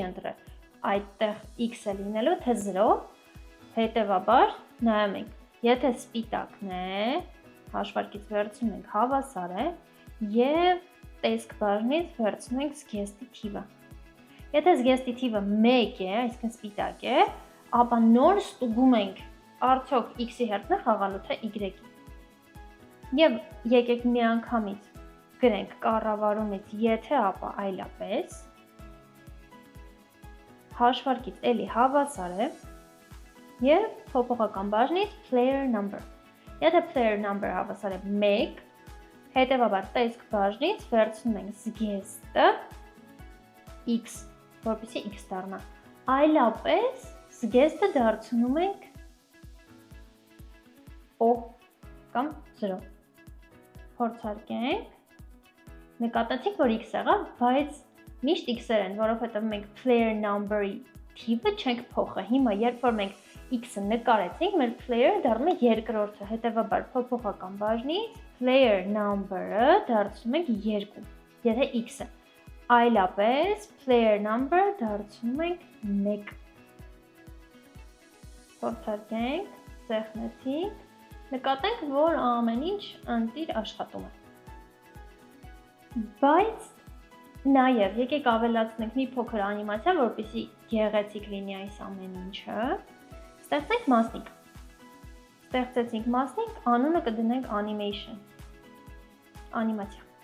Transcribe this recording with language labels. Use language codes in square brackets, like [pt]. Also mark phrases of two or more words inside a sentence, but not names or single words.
[hy] ընտրել այդտեղ x-ը լինելու, թե 0, հետևաբար նայում ենք, եթե սպիտակն է, հաշվարկից վերցնում ենք հավասար է և տեսք բաժնից վերցնում ենք զգեստի թիվը։ Եթե զգեստի թիվը 1 է, այսինքն սպիտակ է, ապա նոր ստուգում ենք արդյոք x-ի հերթն է խաղալու, թե y-ի։ Եվ եկեք մի անգամից գրենք կառավարումից, եթե ապա այլապես, հաշվարկից էլի հավասար է և փոփոխական բաժնից [en] player number։ [hy] Եթե [en] player number [hy] հավասար է 1, հետևաբար տեսք բաժնից վերցնում ենք զգեստը x, որպեսզի x դառնա։ Այլապես զգեստը դարձնում ենք O կամ 0։ Փորձարկենք, նկատեցինք, որ x եղավ, բայց միշտ x-եր են, որովհետև մենք [en] player number- [hy] ի թիվը չենք փոխը։ Հիմա, երբ որ մենք x-ը նկարեցինք, մեր player-ը դառնում է երկրորդը, հետևաբար փոփոխական բաժնից [en] player number- [hy] ը դարձնում ենք 2, եթե x-ը։ Այլապես [en] player number- [hy] ը դարձնում ենք 1։ Փորձարկենք, սեղմեցինք, նկատենք, որ ամեն ինչ ընտիր աշխատում է։ Բայց նաև եկեք ավելացնենք մի փոքր անիմացիա, որպեսզի գեղեցիկ լինի այս ամեն ինչը։ Ստեղծենք մասնիկ։ Ստեղծեցինք մասնիկ, անունը կդնենք animation։ Անիմացիա։